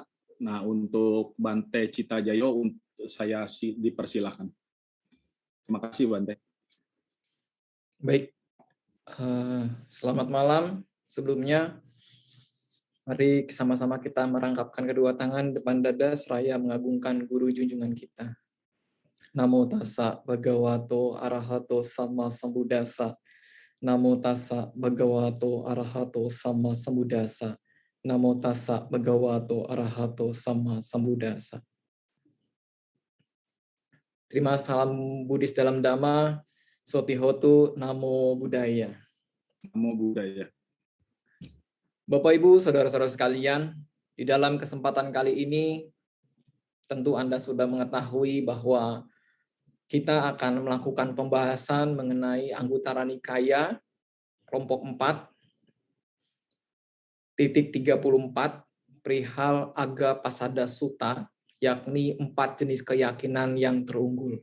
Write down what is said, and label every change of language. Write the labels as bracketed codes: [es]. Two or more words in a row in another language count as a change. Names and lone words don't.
[id] Nah, untuk Bante Citajayo, saya dipersilahkan. Terima kasih, Bante. Baik, selamat malam. Sebelumnya, mari sama-sama kita merangkapkan kedua tangan depan dada seraya mengagungkan guru junjungan kita. [pi] Namo tassa bhagavato arahato sama sambuddhassa. Namo tassa bhagavato arahato sama sambuddhassa. Namo tassa bhagavato arahato sama sambuddhassa. [id] Terima salam Buddhis dalam Dhamma. [pi] Sotihotu Namo Buddhaya. Namo Buddhaya. [id] Bapak, Ibu, Saudara-saudara sekalian, di dalam kesempatan kali ini, tentu Anda sudah mengetahui bahwa kita akan melakukan pembahasan mengenai Anguttara Nikaya, kelompok 4, titik 34, perihal Agappasada Sutta, yakni 4 jenis keyakinan yang terunggul.